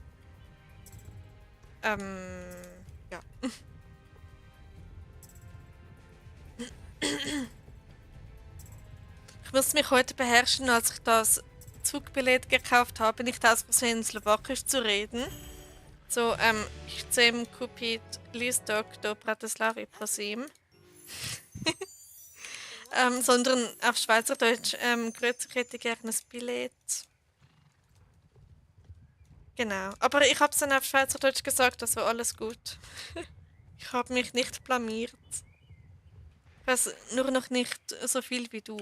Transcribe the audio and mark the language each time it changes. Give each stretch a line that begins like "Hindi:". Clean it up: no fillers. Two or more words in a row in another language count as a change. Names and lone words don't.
German: Ja. Ich muss mich heute beherrschen, als ich das Zugbillett gekauft habe, nicht aus Versehen Slowakisch zu reden. So,
Slovak: chcem kupić listok do Bratislavi, prosím.
German: Sondern auf Schweizerdeutsch, grüezi, ich hätte gerne ein Billett. Genau. Aber ich habe es dann auf Schweizerdeutsch gesagt, das war alles gut. Ich habe mich nicht blamiert. Ich weiß nur noch nicht so viel wie du.